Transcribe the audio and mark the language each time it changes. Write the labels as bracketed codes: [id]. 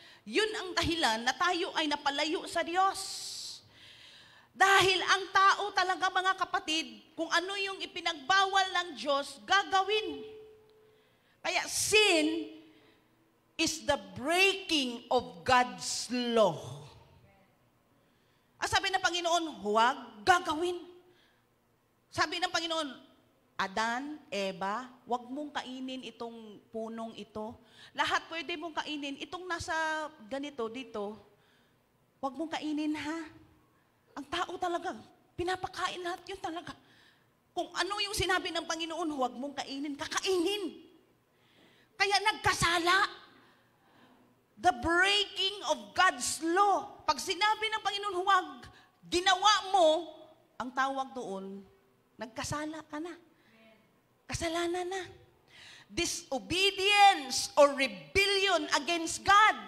[tl] Yun ang dahilan na tayo ay napalayo sa Diyos. Dahil ang tao talaga, mga kapatid, kung ano yung ipinagbawal ng Diyos, gagawin. [en] Kaya sin is the breaking of God's law. [tl] Ang sabi ng Panginoon, huwag gagawin. Sabi ng Panginoon, Adan, Eva, huwag mong kainin itong punong ito. Lahat pwede mong kainin. Itong nasa ganito, dito, huwag mong kainin, ha? Ang tao talaga, pinapakain lahat yun talaga. Kung ano yung sinabi ng Panginoon, huwag mong kainin, kakainin. Kaya nagkasala. [en] The breaking of God's law. [tl] Pag sinabi ng Panginoon, huwag, ginawa mo, ang tawag doon, nagkasala ka na. Kasalanan na. [en] Disobedience or rebellion against God.